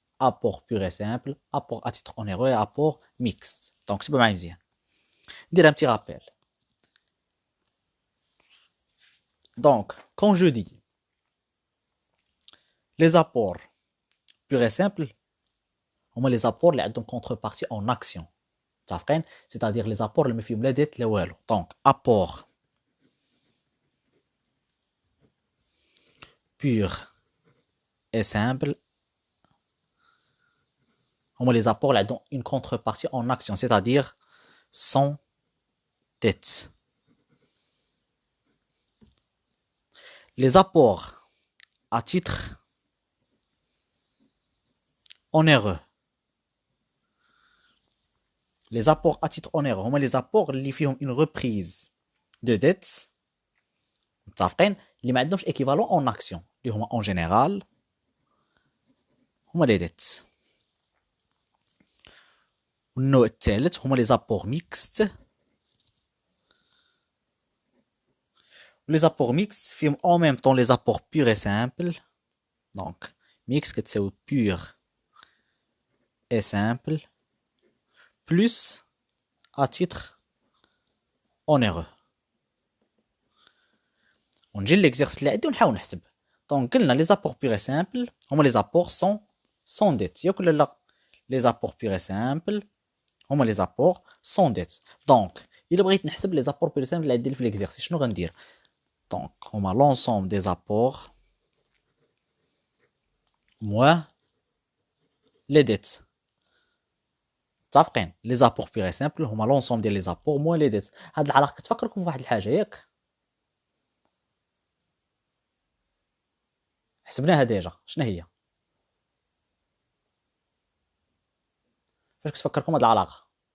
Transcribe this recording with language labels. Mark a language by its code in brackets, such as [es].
[fr] Apport pur et simple, apport à titre onéreux et apport mixte. Donc c'est pas mal bien. Dire un petit rappel. Donc, quand je dis les apports purs et simples, on met les apports qui ont contrepartie en action. C'est-à-dire les apports [ar] اللي ما فيهم لا ديت لا والو. [fr] Donc apport pur et simple, on met les apports qui ont une contrepartie en action, c'est-à-dire sans dette. Les apports à titre onéreux. Les apports à titre onéreux, on met les apports qui ont une reprise de dette. [ar] متفقين؟ اللي ما عندهمش [fr] équivalent en action. [ar] اللي هما [fr] en général [ar] هما [fr] les dettes. [ar] والنوع الثالث هما [fr] les apports mixtes. Les apports mixtes [ar] فيهم [fr] en même temps les apports purs et simples. Donc mix [ar] كتساوي [fr] pur et simple plus à titre onéreux. [ar] ونجي l'exercice اللي عندي ونحاول نحسب. دونك قلنا [fr] les apports purs et simples [ar] هما [fr] les apports sans dette. [ar] ياك ولا لا؟ [fr] les apports purs et simples [ar] هما [fr] les apports sans dette. [ar] دونك الا بغيت نحسب [fr] les apports purs et simples [ar] اللي عندي في [fr] l'exercice [ar] شنو غندير؟ دونك هما [fr] l'ensemble des apports moins les dettes. [ar] متفقين [fr] لي زابور بيغ سامبل هما لونسوم [ar] ديال [fr] لي زابور موان لي ديت. [ar] هاد العلاقه كتفكركم بواحد الحاجه ياك حسبناها ديجا شنو هي فاش كتفكركم هاد العلاقه